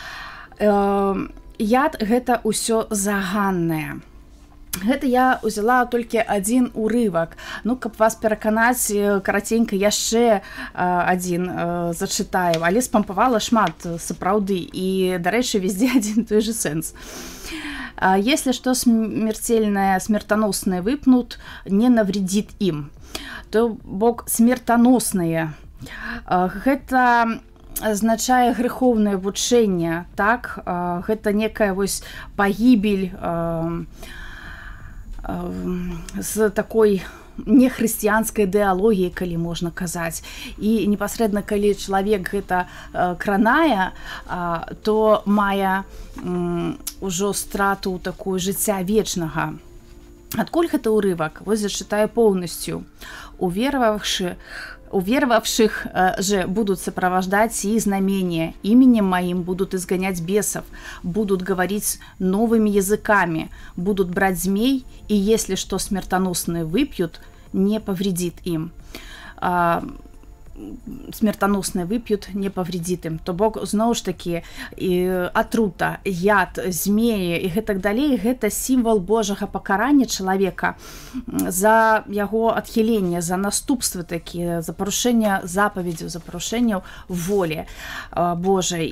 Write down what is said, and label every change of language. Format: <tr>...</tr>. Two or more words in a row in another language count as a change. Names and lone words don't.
<be>Яд гэта ўсё заганнае. Гэта я ўзяла толькі адзін урывак. Каб вас пераканаць, караценька яшчэ адзін зачытаю, але спампавала шмат сапраўды і, дарэчы, везде адзін</be> <ru>той же</ru> <be>сэнс.</be> <ru>«Если что смертельное, смертоносное выпнут, не навредит им».</ru> <be>То бок смертоносное. Гэта азначае грэхоўнае вучэнне, так? Гэта некая вось пагібель з такой нехрысціянскай ідэалогіяй, калі можна казаць. І непасрэдна, калі чалавек гэта кранае, то мае ўжо страту такую жыцця вечнага. Адкуль гэта ўрывак? Вось зачытаю поўнасцю.</be> <ru>«Уверовавших же будут сопровождать и знамения, именем моим будут изгонять бесов, будут говорить новыми языками, будут брать змей, и если что смертоносное выпьют, не повредит им». смертоносное выпьют, не повредит им.</ru> <be>То бок, зноў ж таки, атрута, яд, змеі і гэтак далей, гэта сімвал Божага пакарання чалавека за яго адхіленне, за наступствы такія, за парушэнне запаведзяў, за парушэнняў волі Божай.</be>